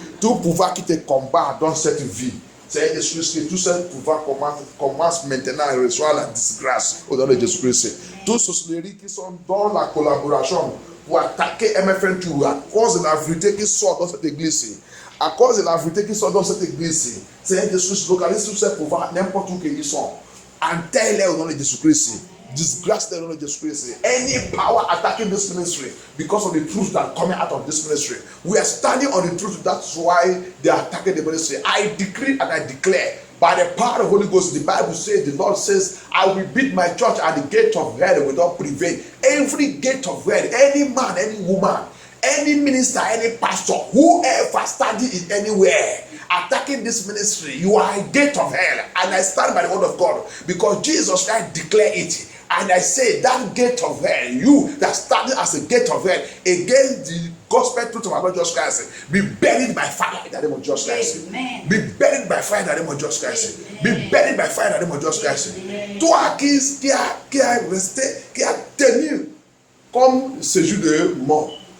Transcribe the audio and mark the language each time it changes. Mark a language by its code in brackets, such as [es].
[fr] Tout pouvoir qui te combat dans cette vie, c'est Jésus-Christ, que tout ce pouvoir commence maintenant à recevoir la disgrâce au nom de Jésus-Christ. Tous ceux qui sont dans la collaboration pour attaquer MFM2 à cause de la vérité qui sort dans cette église, à cause de la vérité qui sort dans cette église, c'est Jésus localise tous ces pouvoirs n'importe où qu'ils sont. Enterre-les au nom de Jésus-Christ. [en] Disgrace them in Jesus Christ. Any power attacking this ministry because of the truth that coming out of this ministry, we are standing on the truth. That's why they are attacking the ministry. I decree and I declare by the power of the Holy Ghost. The Bible says, the Lord says, I will beat my church at the gate of hell without prevail. Every gate of hell, any man, any woman, any minister, any pastor, whoever study it anywhere, attacking this ministry, you are a gate of hell. And I stand by the word of God because Jesus Christ declared it. And I say that gate of hell, you that started as a gate of hell against the gospel truth of our Lord Jesus Christ, be buried by fire in the name of Jesus Christ. Amen. Be buried by fire in the name of Jesus Christ. Amen. Be buried by fire in the name of Jesus Christ. [fr] Toi qui a resté, qui a tenu comme séjour de mort.